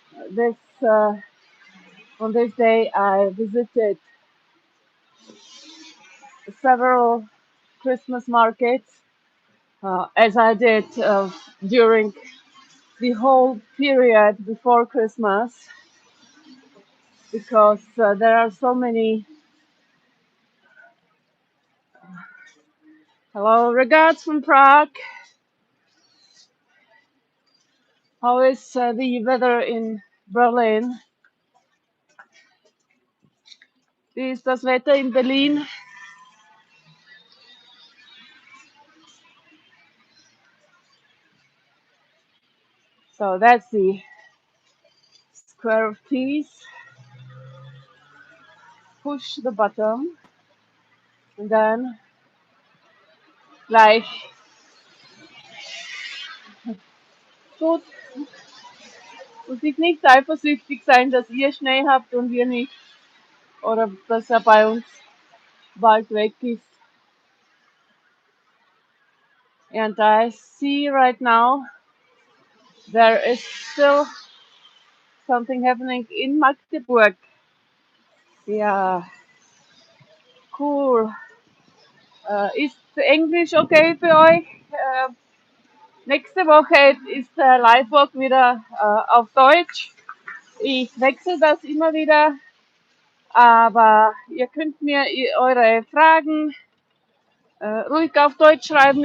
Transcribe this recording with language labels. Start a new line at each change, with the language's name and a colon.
English: This on this day I visited several Christmas markets, as I did during the whole period before Christmas, because there are so many. Hello, regards from Prague. How is the weather in Berlin?
German: Wie ist das Wetter in Berlin?
English: So that's the Square of Peace. Push the button and then
German: gleich. Gut, muss ich nicht eifersüchtig sein, dass ihr Schnee habt und wir nicht. Oder dass er bei uns bald weg ist.
English: And I see right now there is still something happening in Magdeburg.
German: Ja, cool. Ist Englisch okay für euch? Nächste Woche ist der Live-Walk wieder auf Deutsch. Ich wechsle das immer wieder, aber ihr könnt mir eure Fragen ruhig auf Deutsch schreiben.